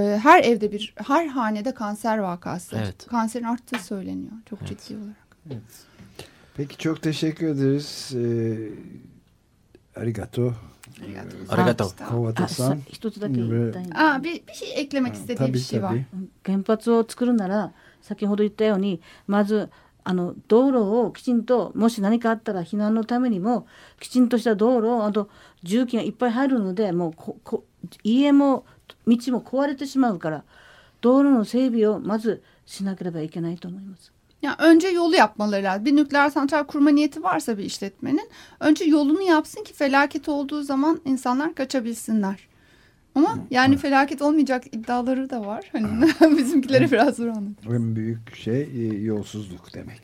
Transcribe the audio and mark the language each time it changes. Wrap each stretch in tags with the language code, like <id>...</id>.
<tr>Her evde bir, her hanede kanser vakası. Evet. Kanserin arttığı söyleniyor çok ciddi olarak. Evet. Peki çok teşekkür ederiz.</tr> <ja>Arigato. Arigato. Kovata-san.</ja> <tr>Bir şey eklemek istediğim bir şey var.</tr> <ja>原発を作るなら、先ほど言ったように、まず道路をきちんと、もし何かあったら避難のためにも、きちんとした道路、あと重機がいっぱい入るので、もう家も道も壊れてしまうから、道路の整備をまずしなければいけないと思います。</ja> <tr>Ya önce yolu yapmaları lazım. Bir nükleer santral kurma niyeti varsa bir işletmenin önce yolunu yapsın ki felaket olduğu zaman insanlar kaçabilsinler. Ama yani felaket olmayacak iddiaları da var. Hani bizimkilere biraz zor anlatırız. En büyük şey yolsuzluk demek.</tr>